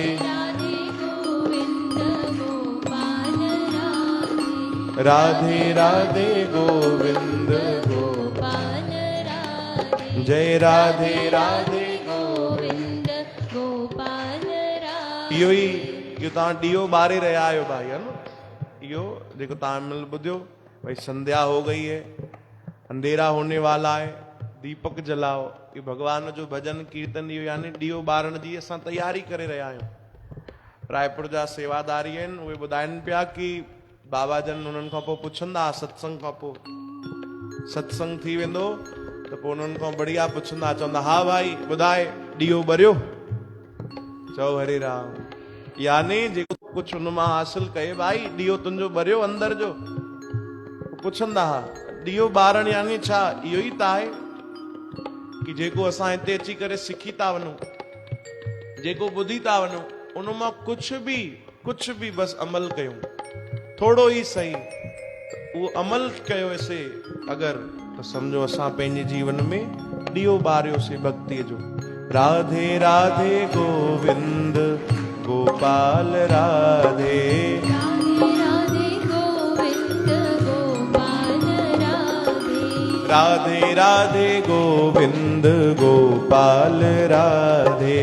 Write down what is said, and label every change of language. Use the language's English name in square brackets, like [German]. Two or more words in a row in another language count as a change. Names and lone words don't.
[Hindi] राधे गोविंद गोपाल राधे राधे राधे गोविंद गोपाल राधे जय राधे राधे गोविंद गोपाल राधे [Sindhi] इहो ई इहो तव्हां ॾीओ ॿारे रहिया आहियो भाई, है न? इहो जेको तव्हां महिल ॿुधियो भाई [Hindi] संध्या हो गई है, अंधेरा होने वाला है, दीपक जलाओ। [Sindhi] ये भगवान जो भजन कीर्तन इहो यानी ॾीओ ॿारण जी असां तयारी करे रहिया आहियूं। रायपुर जा सेवादारी आहिनि, उहे ॿुधाइनि पिया कि बाबा जन उन्हनि खां पोइ पुछंदा सत्संग खां पोइ, सत्संग थी वेंदो त पोइ उन्हनि खां बढ़िया पुछंदा, चवंदा हा भाई ॿुधाए ॾीओ ॿरियो, चओ हरे राम। यानी जेको कुछ उन मां हासिल कए भाई ॾीओ तुंहिंजो ॿरियो अंदर जो, पुछंदा हा ॾीओ ॿारण यानी छा? इहो ई त आहे कि जेको असां हिते अची करे सिखी था वञूं, जेको ॿुधी था वञूं, उन मां कुछ भी बस अमल कयूं, थोड़ो ई सही, उहो अमल कयोसीं अगर तो समझो असां पंहिंजे जीवन में ॾीओ ॿारियोसीं भक्तिअ जो। [Hindi] राधे राधे गोविंद गोपाल राधे राधे राधे गोविंद गोपाल राधे राधे राधे गोविंद गोपाल राधे